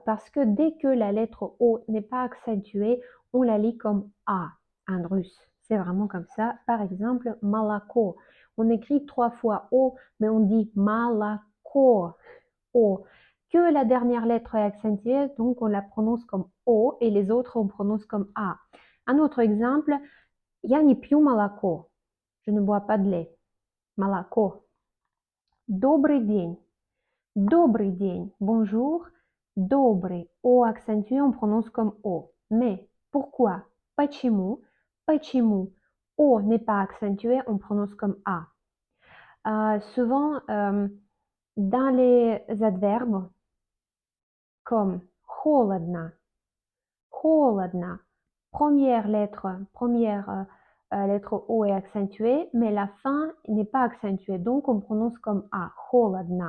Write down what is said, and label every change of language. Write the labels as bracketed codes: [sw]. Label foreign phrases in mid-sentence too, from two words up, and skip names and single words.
[fr] Parce que dès que la lettre O n'est pas accentuée, on la lit comme A en russe. C'est vraiment comme ça. Par exemple, malako. On écrit 3 fois O, mais on dit malako. O. Que la dernière lettre est accentuée, donc on la prononce comme O et les autres on prononce comme A. Un autre exemple, [ru] я не пью молоко. [fr] Je ne bois pas de lait. [ru] Молоко. Добрый день. Добрый день. [fr] Bonjour. Добрый. O accentué, on prononce comme O. Mais pourquoi? [ru] Почему? Почему? [fr] O n'est pas accentué, on prononce comme A. Souvent, dans les adverbes, comme [ru] холодно, холодно, [fr] première lettre O est accentuée, mais la fin n'est pas accentuée, donc on prononce comme A, холодно.